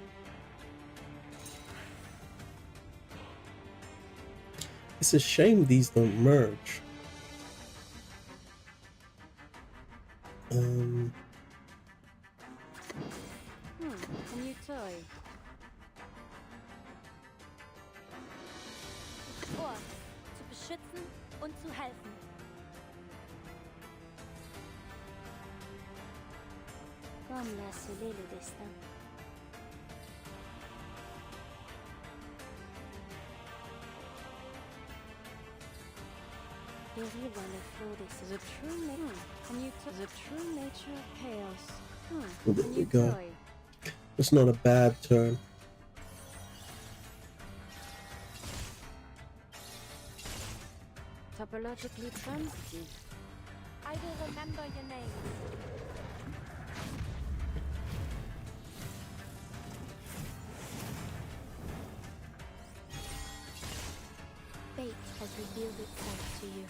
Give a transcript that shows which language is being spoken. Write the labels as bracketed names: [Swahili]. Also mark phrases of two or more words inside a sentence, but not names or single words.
[English] It's a shame these don't merge. A new toy. [German] Ohr, zu beschützen und zu helfen. [French] Comme l'a scellé le destin. Périr dans le flot des [English] The true the true nature of chaos. A There we new go. toy. It's not a bad turn. Topologically transitive. I will remember your name. Fate has revealed itself to you.